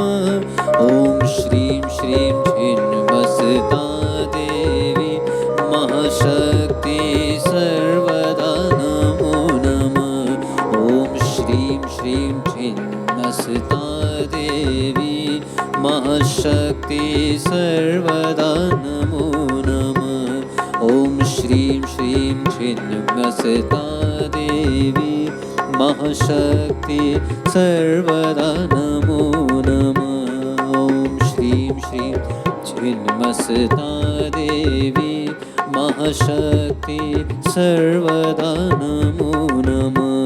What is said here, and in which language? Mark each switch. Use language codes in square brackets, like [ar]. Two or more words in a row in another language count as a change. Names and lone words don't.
[sa] ओम श्रीम श्रीम छिन्नमस्ता देवी महाशक्ति सर्वदा नमो नमः. ओम श्रीम श्रीम छिन्नमस्ता देवी महाशक्ति सर्वदा नमो नमः. श्रीं श्रीं छिन्नमस्ता देवी महाशक्ति सर्वदा नमो नमः। ॐ श्रीं श्रीं छिन्नमस्ता देवी महाशक्ति सर्वदा नमो नमः।